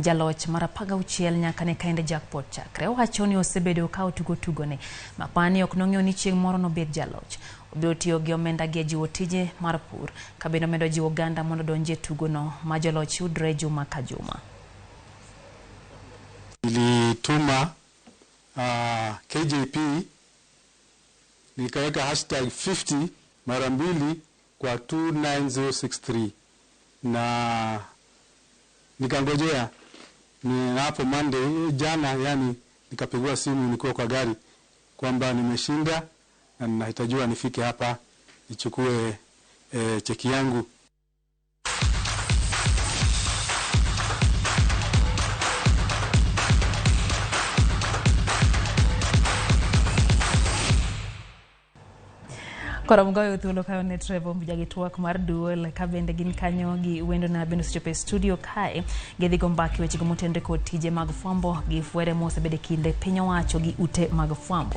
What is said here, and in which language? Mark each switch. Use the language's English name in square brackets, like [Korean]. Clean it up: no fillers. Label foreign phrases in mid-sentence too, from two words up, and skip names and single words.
[Luo (Kenya and Tanzania)] jaloch marapaga uchiel nyaka ne Kaende Jackpot chakre wacho ni osebedo ka tugo ne mapani ok nong'eyo ni chieng' moro no bed jaloch obiro tiyo gi omenda gi jiwo tije mar pur kabendo medo jiwo ganda mondo donje tugo no ma jaloch yudre juma ka juma. [Swahili] Nilituma KJP nikaweka hashtag 50 mara mbili kwa 29063 na nikangojea ni hapo Monday jana, yani nikapigwa simu nilikuwa kwa gari kwamba nimeshinda na ninahitajiwa nifike hapa nichukue cheki yangu. [Luo (Kenya and Tanzania)] Kora mgoyo thuolo kayo ne Trevor Mbujagitwak mar duol kabende gin kanyo gi wendo na bendo sechope studio kae gedhigo mbaki weche gomotende kod tije mag fwambo gi fwere mosebede kinde piny owacho gi ute mag fwambo.